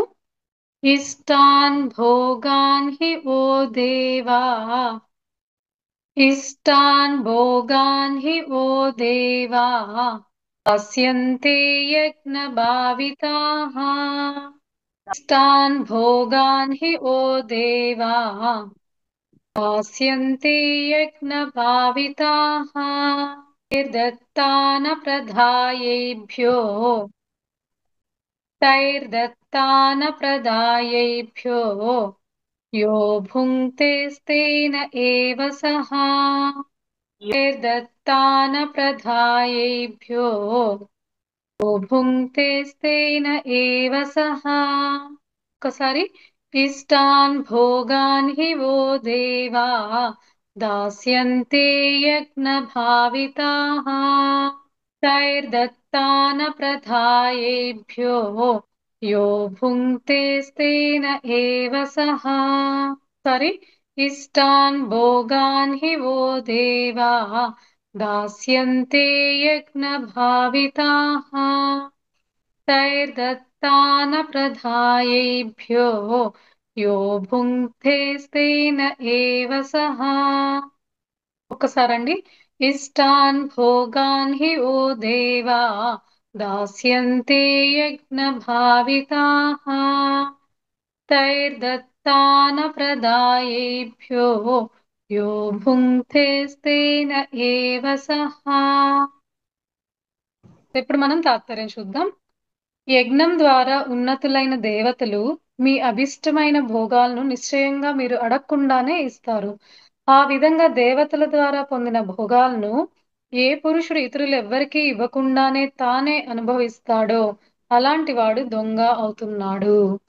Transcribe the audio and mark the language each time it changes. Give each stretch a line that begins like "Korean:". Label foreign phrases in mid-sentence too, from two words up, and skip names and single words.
Sanskrit: इष्टान् भोगान् हि वो देवा इष्टान् भोगान् हि वो देवा दास्यन्ते यज्ञ भाविताः इष्टान् भोगान् हि वो देवा दास्यन्ते यज्ञभाविताः तैर्दत्तान प्रदायेभ्यो यो भुङ्क्तेस्तेन एव सः तैर्दत्तान प्रदायेभ्यो यो भुङ्क्तेस्तेन एव सः. ఒకసారి इष्टान् भोगान् हि वो देवा दास्यन्ते यज्ञ भाविताः तैर्दत्तान प्रदायेभ्यो यो भुङ्क्तेस्तेन एव सह. సరి इष्टान् भोगान् हि वो देवा दास्यन्ते यज्ञ भाविताः तैर्दत्तान प्रदायेभ्यो यो भुङ्क्तेस्तेन एव सह.
Telugu: ఒక్కసారండి.
Sanskrit: इष्टान् भोगान् हि वो देवा दास्यन्ते यज्ञभाविताः तैर्दत्तानप्रदायेभ्यो यो भुङ्क्तेस्तेन एव सः.
Telugu: ఇప్పుడు మనం తాత్పర్యం చూద్దాం. యజ్ఞం ద్వారా ఉన్నతులైన దేవతలు మీ అభిష్టమైన భోగాలను నిశ్చయంగా మీరు అడగకుండానే ఇస్తారు. ఆ విధంగా దేవతల ద్వారా పొందిన భోగాలను ఏ పురుషుడు ఇతరులు ఎవ్వరికీ ఇవ్వకుండానే తానే అనుభవిస్తాడో అలాంటి వాడు దొంగ అవుతున్నాడు.